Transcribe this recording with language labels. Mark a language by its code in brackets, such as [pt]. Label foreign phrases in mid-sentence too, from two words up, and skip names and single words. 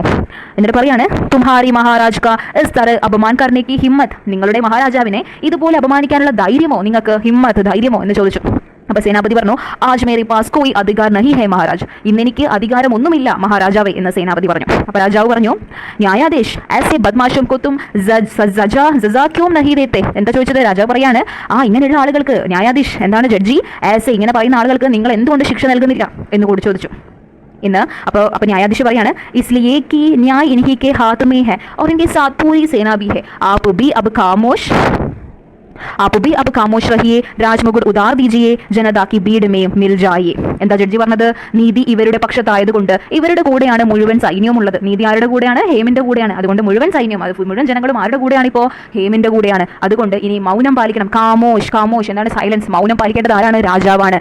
[ml] എന്നിട്ട് പറയാണ്, [hi] तुम्हारी महाराज का इस तरह अपमान करने की हिम्मत, [ml] നിങ്ങളുടെ മഹാരാജാവിനെ ഇതുപോലെ അപമാനിക്കാനുള്ള ധൈര്യമോ നിങ്ങൾക്ക്? ഹിമ്മത്ത്, ധൈര്യമോ എന്ന് ചോദിച്ചു. അപ്പോൾ സേനാപതി പറഞ്ഞു, [hi] आज मेरे पास कोई अधिकार नहीं है महाराज, [ml] ഇന്നെനിക്ക് അധികാരമൊന്നുമില്ല മഹാരാജാവേ എന്ന് സേനാപതി പറഞ്ഞു. അപ്പോൾ രാജാവ് പറഞ്ഞു, [hi] ന്യായാധീഷ് ऐसे बदमाशों को तुम सजा क्यों नहीं देते, [ml] എന്താ ചോദിച്ചത്? രാജാവ് പറയാണ്, ഇങ്ങനെയുള്ള ആളുകൾക്ക്, ന്യായാധീഷ് എന്താണ്, ജഡ്ജി, ऐसे ഇങ്ങനെ പറയുന്ന ആളുകൾക്ക് നിങ്ങൾ എന്തുകൊണ്ട് ശിക്ഷ നൽകുന്നില്ല എന്ന് കൂടി ചോദിച്ചു. അപ്പോൾ ന്യായാധീശ് പറയാണ്, [hi] इसलिए कि न्याय इन्हीं के हाथ में है और इनके साथ पूरी सेना भी है, आप भी अब खामोश रहिए, राजमुकुट उतार दीजिए जनता की भीड़ में मिल जाए. [ml] എന്താ ജഡ്ജി പറഞ്ഞത്? നീതി ഇവരുടെ പക്ഷത്തായതുകൊണ്ട് ഇവരുടെ കൂടെയാണ് മുഴുവൻ സൈന്യവും ഉള്ളത്. നീതി ആരുടെ കൂടെയാണ്? ഹേമിന്റെ കൂടെയാണ്. അതുകൊണ്ട് മുഴുവൻ സൈന്യം, അത് മുഴുവൻ ജനങ്ങളും ആരുടെ കൂടെയാണ്? ഇപ്പോൾ ഹേമിന്റെ കൂടെയാണ്. അതുകൊണ്ട് ഇനി മൗനം പാലിക്കണം. കാമോഷ് എന്താണ്? സൈലൻസ്. മൗനം പാലിക്കേണ്ടത് ആരാണ്? രാജാവാണ്.